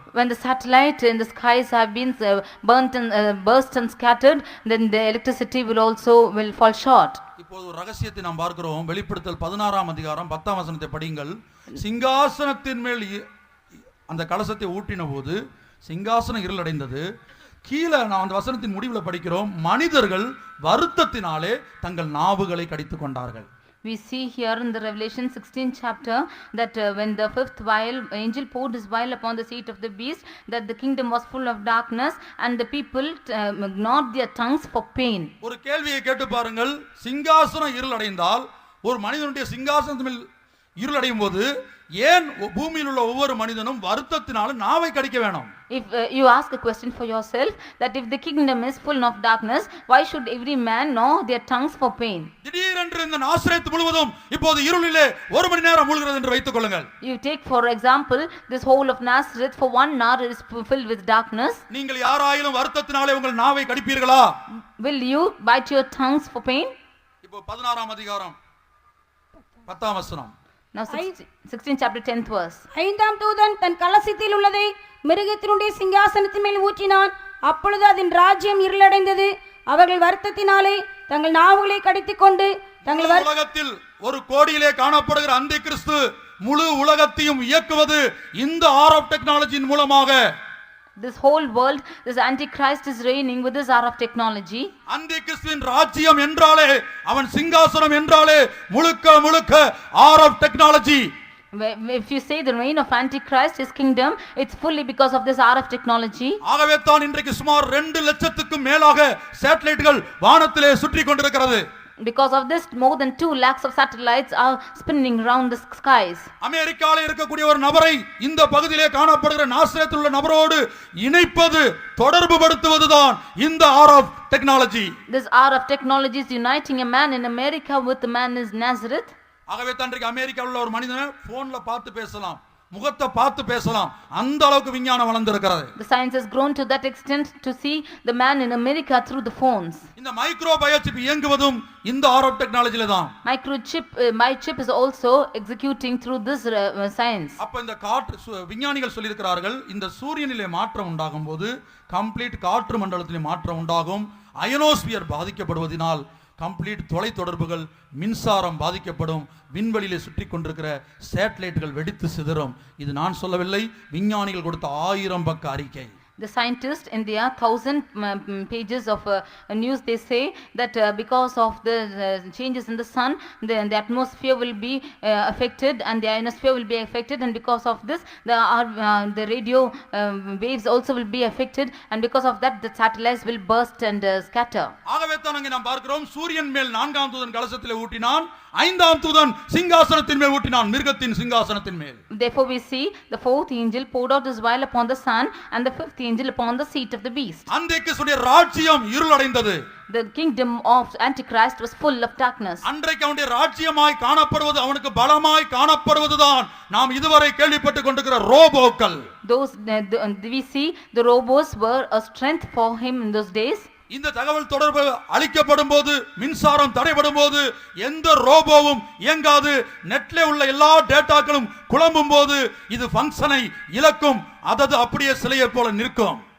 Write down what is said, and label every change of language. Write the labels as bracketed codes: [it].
[en] When the satellite in the skies have been burst and scattered, then the electricity will fall short. [ta] இப்போது ஒரு ரகசியத்தை நாம் பார்க்கிறோம். வெளிப்படுத்தல் 16ஆம் அதிகாரம் 10ஆம் வசனத்தை படியுங்கள். சிங்காசனத்தின் மேல் அந்த கலசத்தை ஊற்றின போது சிங்காசனம் இருளடைந்தது. கீழே நான் அந்த வசனத்தின் முடிவில் படிக்கிறோம், மனிதர்கள் வருத்தத்தினாலே தங்கள் நாவுகளை கடித்துக் கொண்டார்கள். [en] We see here in the Revelation 16th chapter that when the fifth angel poured his vial upon the seat of the beast, that the kingdom was full of darkness and the people gnawed their tongues for pain. [ta] ஒரு கேள்வியை கேட்டு பாருங்கள், சிங்காசனம் இருளடைந்தால், ஒரு மனிதனுடைய சிங்காசனத்தின் மேல் இருளடையும் போது ஏன் பூமியில் உள்ள ஒவ்வொரு மனிதனும் வருத்தத்தினால நாவை கடிக்க வேணும்? [en] If you ask a question for yourself that if the kingdom is full of darkness, why should every man gnaw their tongues for pain? [ta] திடீரென்று இந்த நாசரேத் முழுவதும் இப்போது இருளிலே ஒரு மணி நேரம் மூழ்கிறது என்று வைத்துக் கொள்ளுங்கள். [en] You take for example this whole of Nazareth for 1 hour is filled with darkness. [ta] நீங்கள் யாராயிலும் வருத்தத்தினாலே உங்கள் நாவை கடிப்பீர்களா? [en] Will you bite your tongues for pain? [ta] இப்போ 16ஆம் அதிகாரம் 10ஆம் வசனம். [en] Now 16 chapter 10th verse. [ta] 5ஆம் தூதன் தன் கலசத்தில் உள்ளதை மிருகத்தினுடைய சிங்காசனத்தின் மேல் ஊற்றினான். அப்பொழுது அதன் ராஜ்யம் இருளடைந்தது. அவர்கள் வருத்தத்தினாலே தங்கள் நாவுகளை கடித்துக் கொண்டு தங்கள் உலகத்தில் ஒரு கோடியிலே காணப்படுகிற அந்தி கிறிஸ்து முழு உலகத்தையும் இயக்குவது இந்த ஆர் டெக்னாலஜியின் மூலமாக. [en] This whole world, this antichrist is reigning with this hour of technology. [ta] அந்தி கிறிஸ்துவின் ராஜ்யம் என்றாலே, அவன் சிங்காசனம் என்றாலே முழுக்க R of technology. [en] If you say the reign of antichrist, his kingdom, it's fully because of this hour of technology. [ta] ஆகவே தான் இன்றைக்கு சுமார் 2 லட்சத்துக்கும் மேலாக சேட்டலைட்டுகள் வானத்திலே சுற்றி கொண்டிருக்கிறது. [en] Because of this, more than 2 lakhs of satellites are spinning around the skies. [ta] அமெரிக்காவில் இருக்கக்கூடிய ஒரு நபரை இந்த பகுதியிலே காணப்படுகிற நாசரேத்தில் உள்ள நபரோடு இணைப்பது தொடர்பு படுத்துவதுதான் இந்த R of technology. [en] This hour of technology is uniting a man in America with a man in Nazareth. [ta] ஆகவே தான் இன்றைக்கு அமெரிக்காவில் உள்ள ஒரு மனிதனை போன்ல பார்த்து பேசலாம், முகத்தை பார்த்து பேசலாம், அந்த அளவுக்கு விஞ்ஞானம் வளர்ந்திருக்கிறது. [en] The science has grown to that extent to see the man in America through the phones. [ta] இந்த மைக்ரோ பயோசிப் இயங்குவதும் இந்த ஆர் ஆஃப் டெக்னாலஜில தான். [en] My chip is also executing through this science. [ta] அப்ப இந்த காற்று விஞ்ஞானிகள் சொல்லியிருக்கிறார்கள், இந்த சூரியனிலே மாற்றம் உண்டாகும் போது கம்ப்ளீட் காற்று மண்டலத்திலே மாற்றம் உண்டாகும். அயனோஸ்பியர் பாதிக்கப்படுவதனால் கம்ப்ளீட் தொலை தொடர்புகள், மின்சாரம் பாதிக்கப்படும், விண்வெளியிலே சுற்றி கொண்டிருக்கிற சேட்டலைட்டுகள் வெடித்து சிதறும். இது நான் சொல்லவில்லை, விஞ்ஞானிகள் கொடுத்த 1000 பக்க அறிக்கை. [en] The scientists in their 1000 pages of news, they say that because of the changes in the sun, the atmosphere will be affected and the ionosphere will be affected, and because of this the radio waves also will be affected, and because of that the satellites will burst and scatter. [ta] ஆகவே தான் அங்கே நாம் பார்க்கிறோம், சூரியன் மேல் 4ஆம் தூதன் கலசத்திலே ஊட்டினான், 5ஆம் தூதன் சிங்காசனத்தின் மேல் ஊட்டினான், மிருகத்தின் சிங்காசனத்தின் மேல். [en] Therefore we see the 4th angel poured out his vial upon the sun, and the 5th angel upon the seat of the beast. [ta] அன்றைக்கு ராஜ்யம் இருளடைந்தது. [en] The kingdom of Antichrist was full of darkness. [ta] அன்றைக்கு அவனுடைய ராஜ்யமாய் காணப்படுவது, அவனுக்கு பலமாய் காணப்படுவதுதான் நாம் இதுவரை கேள்விப்பட்டு கொண்டிருக்கிற ரோபோக்கள். [en] Those we see the robots were a strength for him in those days. [ta] இந்த தகவல் தொடர்பு அளிக்கப்படும் போது, மின்சாரம் தடைபடும் போது எந்த ரோபோவும் இயங்காது. நெட்ல உள்ள எல்லா டேட்டாக்களும் குழம்பும் போது இது ஃபங்க்ஷனை இழக்கும், அதது அப்படியே சிலையை போல நிற்கும்.